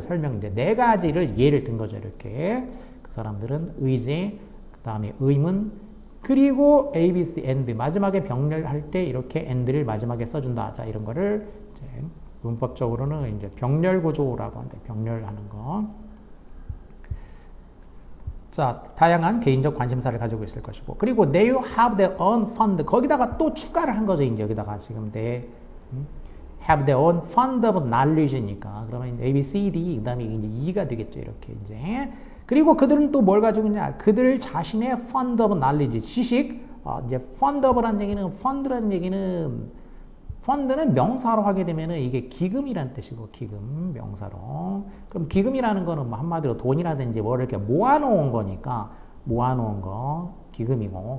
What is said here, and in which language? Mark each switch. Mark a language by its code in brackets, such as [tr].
[ko] 설명 이제 네 가지를 예를 든 거죠. 이렇게 그 사람들은 의제, 그 다음에 의문, 그리고 ABC and 마지막에 병렬할 때 이렇게 and를 마지막에 써준다. 자, 이런 거를 이제 문법적으로는 이제 병렬 구조라고 한다. 병렬하는 거. 자, 다양한 개인적 관심사를 가지고 있을 것이고, 그리고 [en] they have their own fund. [ko] 거기다가 또 추가를 한 거죠. 이제 여기다가 지금 [en] they have their own fund of knowledge [ko] 니까 그러면 A, B, C, D 그다음에 이제 E가 되겠죠. 이렇게 이제. 그리고 그들은 또 뭘 가지고 있냐? 그들 자신의 [en] fund of knowledge, [ko] 지식. 이제 fund of라는 얘기는 fund라는 얘기는 펀드는 명사로 하게 되면은 이게 기금이라는 뜻이고, 기금, 명사로. 그럼 기금이라는 거는 뭐 한마디로 돈이라든지 뭐를 이렇게 모아놓은 거니까, 모아놓은 거, 기금이고.